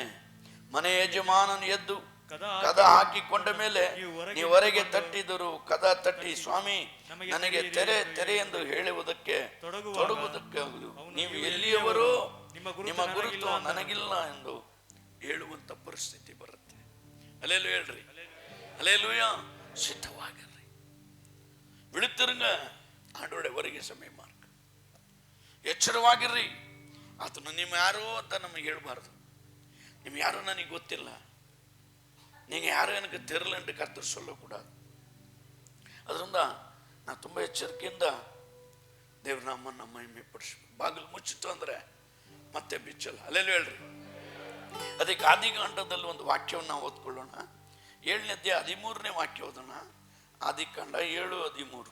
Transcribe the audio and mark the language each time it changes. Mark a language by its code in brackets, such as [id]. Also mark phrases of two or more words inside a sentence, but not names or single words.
[kn] ಮನೆ ಯಜಮಾನನು ಎದ್ದು ಕದ ಹಾಕಿಕೊಂಡ ಮೇಲೆ ನೀವು ಹೊರಗೆ ತಟ್ಟಿದರು, ಕದ ತಟ್ಟಿ ಸ್ವಾಮಿ ನನಗೆ ತೆರೆ ಎಂದು ಹೇಳುವುದಕ್ಕೆ ತೊಡಗುವುದಕ್ಕಾಗಲು ನೀವು ಎಲ್ಲಿಯವರು, ನಿಮ್ಮ ಗುರುತು ನನಗಿಲ್ಲ ಎಂದು ಹೇಳುವಂತ ಪರಿಸ್ಥಿತಿ ಬರುತ್ತೆ. ಅಲ್ಲೇಲು ಹೇಳ್ರಿ, ಅಲ್ಲೇಲೂಯ. ಸಿದ್ಧವಾಗಿರ್ರಿ, ಬಿಡುತ್ತಿರಂಗ ಆಡೋಡೆ ಹೊರಗೆ ಸಮಯ ಮಾರ್ಗ. ಎಚ್ಚರವಾಗಿರ್ರಿ. ಆತನು ನಿಮ್ಮ ಯಾರು ಅಂತ ನಮಗೆ ಹೇಳ್ಬಾರ್ದು. ನಿಮ್ಗೆ ಯಾರು ನನಗೆ ಗೊತ್ತಿಲ್ಲ, [ta] நீங்கள் யாரும் எனக்கு தெரியலன்ட்டு கர்த்தர் சொல்லக்கூடாது. [kn] ಅದರಿಂದ ನಾವು ತುಂಬ ಎಚ್ಚರಿಕೆಯಿಂದ ದೇವ್ರ ನಾಮನ್ನು ಮಹಿಮೆಪಡಿಸ್ಬೇಕು. ಬಾಗಿಲು ಮುಚ್ಚಿತು ಅಂದರೆ ಮತ್ತೆ ಬಿಚ್ಚಲ್ಲ. ಅಲ್ಲೆಲ್ಲೂ ಹೇಳ್ರಿ. ಅದಕ್ಕೆ ಆದಿಕಾಂಡದಲ್ಲಿ ಒಂದು ವಾಕ್ಯವನ್ನು ನಾವು ಓದ್ಕೊಳ್ಳೋಣ. 7ನೇ ಅಧ್ಯಾಯ 13ನೇ ವಾಕ್ಯ ಓದೋಣ. ಆದಿಕಾಂಡ 7:13.